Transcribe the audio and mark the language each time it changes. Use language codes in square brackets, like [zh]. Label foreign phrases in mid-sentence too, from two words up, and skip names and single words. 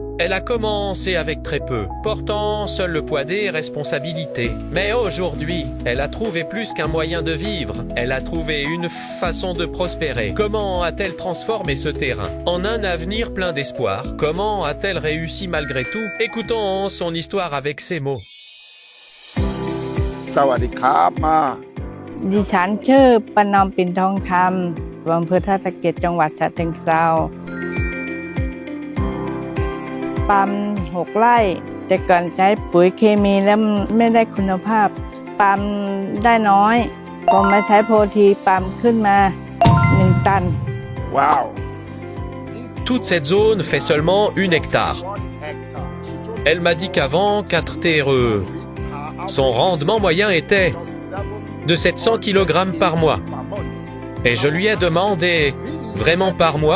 [fr] Elle a commencé avec très peu, portant seul le poids des responsabilités. Mais aujourd'hui, elle a trouvé plus qu'un moyen de vivre. Elle a trouvé une façon de prospérer. Comment a-t-elle transformé ce terrain en un avenir plein d'espoir? Comment a-t-elle réussi malgré tout? Écoutons son histoire avec ces mots. [th] สวัสดีครับมา ดิฉันชื่อประนอมปิ่นทองคำอำเภอท่าสะเก็ดจังหวัดฉะเชิงเทราปาล์ม6 ไร่แต่ก่อนใช้ปุ๋ยเคมีแล้วไม่ได้คุณภาพปาล์มได้น้อยพอมาใช้โพธีปาล์มขึ้นมา1 ตัน ว้าว [fr] Toute cette zone fait seulement 1 hectare. Elle m'a dit qu'avant 4TRE, son rendement moyen était de 700 kg par mois. Et je lui ai demandé, vraiment par mois?